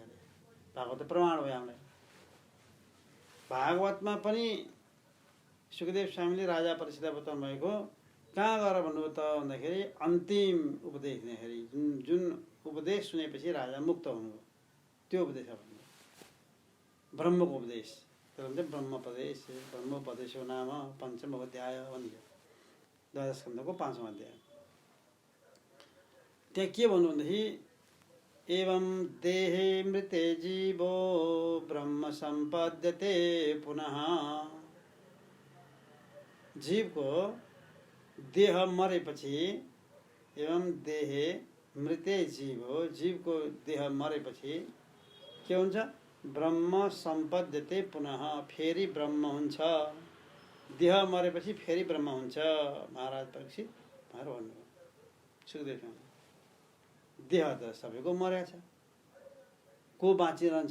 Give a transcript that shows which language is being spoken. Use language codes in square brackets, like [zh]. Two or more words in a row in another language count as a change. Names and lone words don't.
[ne] भागवत प्रमाण भयो हामीलाई। भागवतमा पनि सुखदेव स्वामीले राजा परीक्षितलाई बताउनु भएको कहाँ गएर भन्नुभयो त भन्दाखेरि अन्तिम उपदेश दिँदाखेरि जुन उपदेश सुनेपछि राजा मुक्त हुनुभयो, त्यो उपदेश भन्नु ब्रह्मको उपदेश। त्यो भन्छ ब्रह्मोपदेश। [sa] ब्रह्मोपदेशो नाम पञ्चम अध्याय [ne] भनियो, द्वादश स्कन्धको 5औं अध्याय। त्यहाँ के भन्नु भनेदेखि [sa] एवं देहे मृते जीवो ब्रह्म सम्पद्यते पुनः। [ne] जीवको देह मरेपछि, [sa] एवं देहे मृते जीवो, [ne] जीवको देह मरेपछि के हुन्छ? [sa] ब्रह्म सम्पद्यते पुनः, [ne] फेरि ब्रह्म हुन्छ। देह मरेपछि फेरि ब्रह्म हुन्छ। महाराज परीक्षित भनेर भन्नुभयो सुखदेव। देह त सबैको मरेको छ, को बाँचिरहन्छ?